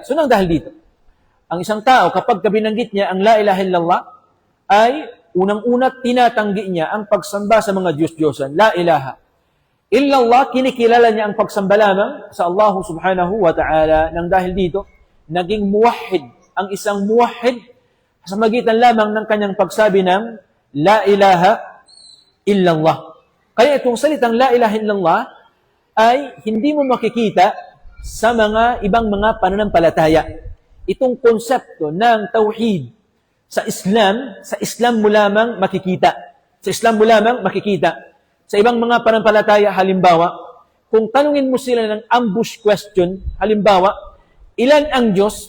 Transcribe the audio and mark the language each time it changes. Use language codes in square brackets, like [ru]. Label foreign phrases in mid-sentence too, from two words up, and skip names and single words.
[tl] So nang dahil dito, ang isang tao, kapag binanggit niya ang [ar] لا إله إلا الله, [tl] ay unang-una tinatanggi niya ang pagsamba sa mga Diyos-Diyosan. [ar] لا إله إلا الله, [tl] kinikilala niya ang pagsamba lamang sa Allah [ar] سبحانه وتعالى. [tl] Nang dahil dito, naging muwahhid ang isang muwahhid sa magitan lamang ng kanyang pagsabi ng [ar] لا إله إلا الله. [tl] Kaya itong salitang [ar] لا إله إلا الله [tl] ay hindi mo makikita sa mga ibang mga pananampalataya. Itong konsepto ng tauhid sa Islam mo lamang makikita. Sa Islam mo lamang makikita. Sa ibang mga pananampalataya, halimbawa, kung tanungin mo sila ng [en] ambush question, [tl] halimbawa, ilan ang Diyos?